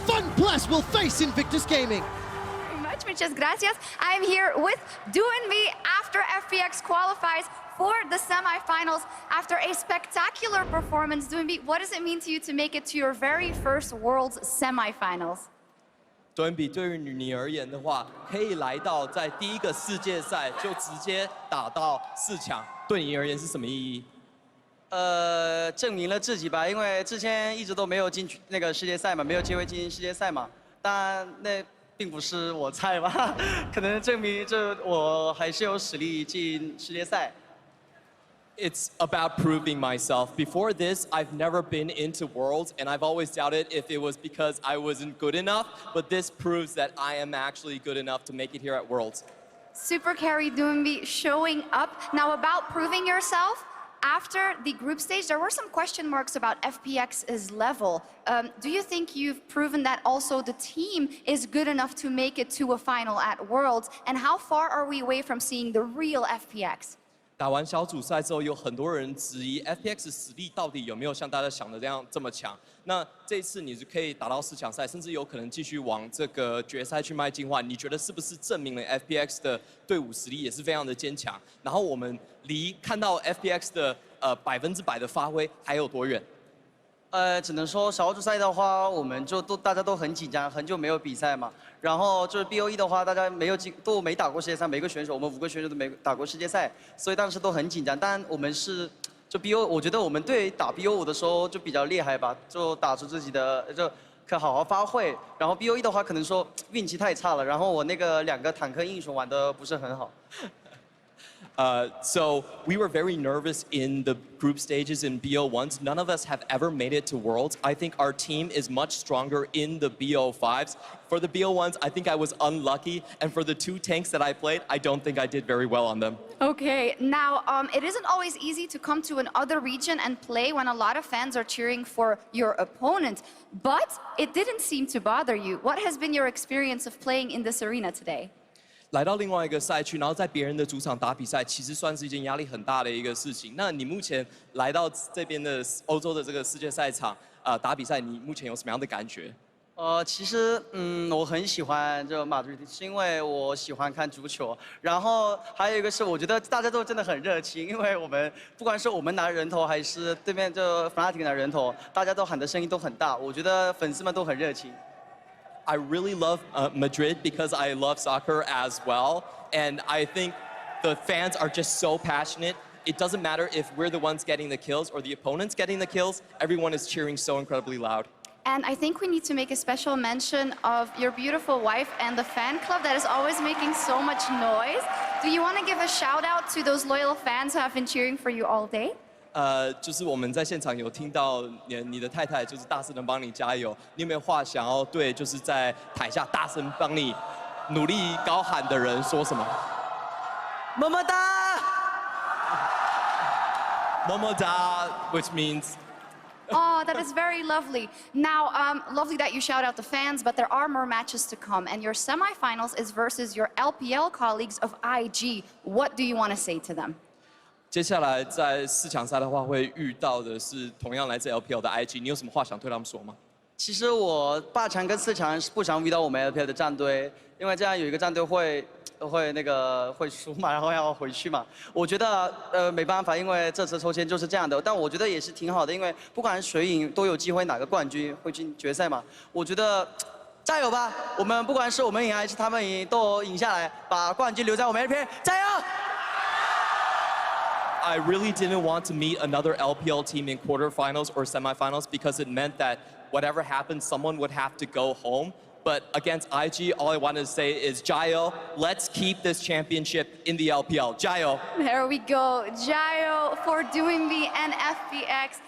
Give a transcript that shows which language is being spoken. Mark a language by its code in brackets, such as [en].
[en] FunPlus will face Invictus Gaming. [es] Muchas gracias. [en] I'm here with Duinby after FPX qualifies for the semifinals after a spectacular performance. Duinby, what does it mean to you to make it to your very first Worlds semifinals? [zh] 敦比对于你而言的话，可以来到在第一个世界赛就直接打到4强，对你而言是什么意义？证明了自己吧，因为之前一直都没有进那个世界赛嘛，没有机会进世界赛嘛。当然，那并不是我菜吧，可能证明这我还是有实力进世界赛。 [en] It's about proving myself. Before this, I've never been into Worlds, and I've always doubted if it was because I wasn't good enough, but this proves that I am actually good enough to make it here at Worlds. Super carry Duinby showing up. Now about proving yourself, after the group stage, there were some question marks about FPX's level. Do you think you've proven that also the team is good enough to make it to a final at Worlds? And how far are we away from seeing the real FPX? [zh] 打完小组赛之后，有很多人质疑 FPX 实力到底有没有像大家想的这么强。那这一次你是可以打到4强赛，甚至有可能继续往这个决赛去迈进的话，你觉得是不是证明了 FPX 的队伍实力也是非常的坚强？然后我们离看到 FPX 的100%的发挥还有多远？只能说小组赛的话，我们就大家都很紧张，很久没有比赛嘛。然后就是 BOE 的话，大家都没打过世界赛，每个选手我们5个选手都没打过世界赛，所以当时都很紧张。但我们是就 BO， 我觉得我们队打 BO5的时候就比较厉害吧，就打出自己的就可好好发挥。然后 BOE 的话，可能说运气太差了，然后我那个2个坦克英雄玩的不是很好。 [en] So we were very nervous in the group stages in BO1s. None of us have ever made it to Worlds. I think our team is much stronger in the BO5s. For the BO1s, I think I was unlucky. And for the 2 tanks that I played, I don't think I did very well on them. Okay, now it isn't always easy to come to another region and play when a lot of fans are cheering for your opponent. But it didn't seem to bother you. What has been your experience of playing in this arena today? [zh] 来到另外一个赛区，然后在别人的主场打比赛，其实算是一件压力很大的一个事情。那你目前来到这边的欧洲的这个世界赛场，打比赛，你目前有什么样的感觉？其实我很喜欢这马德里，是因为我喜欢看足球。然后还有一个是，我觉得大家都真的很热情，因为我们不管是我们拿人头，还是对面就 Fnatic 拿人头，大家都喊的声音都很大。我觉得粉丝们都很热情。 [en] I really love Madrid because I love soccer as well. And I think the fans are just so passionate. It doesn't matter if we're the ones getting the kills or the opponents getting the kills. Everyone is cheering so incredibly loud. And I think we need to make a special mention of your beautiful wife and the fan club that is always making so much noise. Do you want to give a shout out to those loyal fans who have been cheering for you all day? [zh] 就是我们在现场有听到你的太太就是大声的帮你加油，你有没有话想要对就是在台下大声帮你努力高喊的人说什么？么么哒，么么哒 [en] ，which means. Oh, that is very lovely. Now, lovely that you shout out the fans, but there are more matches to come, and your semifinals is versus your LPL colleagues of IG. What do you want to say to them? [zh] 接下来在4强赛的话，会遇到的是同样来自 LPL 的 IG， 你有什么话想对他们说吗？其实我8强跟4强是不想遇到我们 LPL 的战队，因为这样有一个战队会输嘛，然后要回去嘛。我觉得没办法，因为这次抽签就是这样的。但我觉得也是挺好的，因为不管谁赢都有机会哪个冠军会进决赛嘛。我觉得加油吧！我们不管是我们赢还是他们赢，都赢下来，把冠军留在我们 LPL， 加油！ [en] I really didn't want to meet another LPL team in quarterfinals or semifinals because it meant that whatever happened, someone would have to go home. But against IG, all I wanted to say is, Jayo, let's keep this championship in the LPL. Jayo. There we go. Jayo for Doinby and FPX.